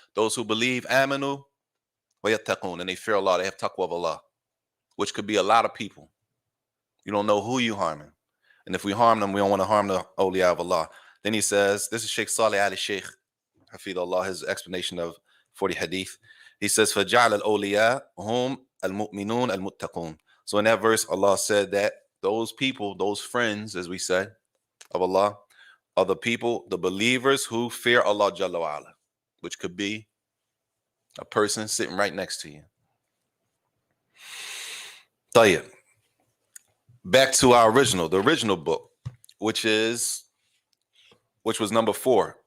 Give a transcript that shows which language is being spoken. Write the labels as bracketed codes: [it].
[en] Those who believe, [ar] amanu wa yattaqun, [en] and they fear Allah. They have taqwa of Allah, which could be a lot of people. You don't know who you harming. And if we harm them, we don't want to harm the awliya of Allah. Then he says, this is Sheikh Saleh Ali Sheikh, Hafidullah, his explanation of 40 hadith. [ar] He says, فَجَعْلَ الْأَوْلِيَاء هُمْ الْمُؤْمِنُونَ الْمُتَّقُونَ. [en] So in that verse, Allah said that those people, those friends, as we said, of Allah, are the people, the believers who fear Allah Jalla wa Ala, which could be a person sitting right next to you. Tayyib. Back to our the original book, which was number 4.